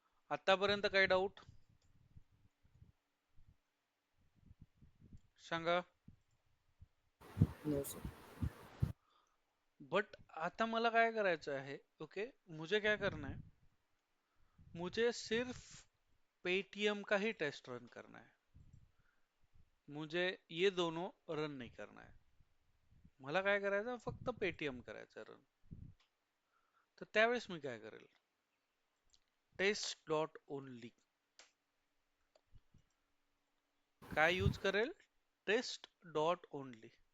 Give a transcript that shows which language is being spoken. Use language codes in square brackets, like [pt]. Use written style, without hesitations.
[mr] आतापर्यंत काही डाऊट सांगा. [en] No, sir. [mr] बट आता मला काय करायचं आहे. [en] Okay. [hi] मुझे क्या करना है, मुझे सिर्फ पेटीएम का ही टेस्ट रन करना है, मुझे ये दोनों रन नहीं करना है. [mr] मला काय करायचं, फक्त पेटीएम करायचं रन. तर त्यावेळेस मी काय करेल, टेस्ट डॉट ओनली काय यूज करेल, टेस्ट डॉट ओनली.